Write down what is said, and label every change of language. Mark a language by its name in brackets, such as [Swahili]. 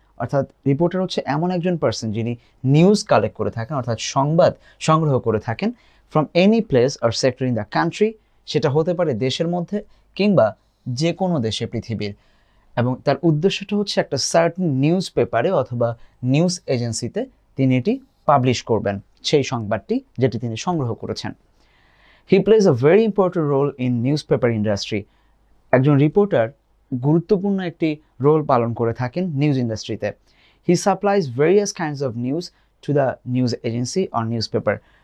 [Bangla] অর্থাৎ রিপোর্টার হচ্ছে এমন একজন পার্সন যিনি নিউজ কালেক্ট করে থাকেন, অর্থাৎ সংবাদ সংগ্রহ করে থাকেন [English] from any place or sector in the country, [Bangla] সেটা হতে পারে দেশের মধ্যে কিংবা যে কোনো দেশে পৃথিবীর, এবং তার উদ্দেশ্যটা হচ্ছে একটা সার্টেন নিউজ পেপারে অথবা নিউজ এজেন্সিতে তিনি এটি পাবলিশ করবেন, সেই সংবাদটি যেটি তিনি সংগ্রহ করেছেন। [English] He plays a very important role in newspaper industry. [Bangla] একজন রিপোর্টার গুরুত্বপূর্ণ একটি রোল পালন করে থাকেন নিউজ ইন্ডাস্ট্রিতে। [English] He supplies various kinds of news to the news agency or newspaper.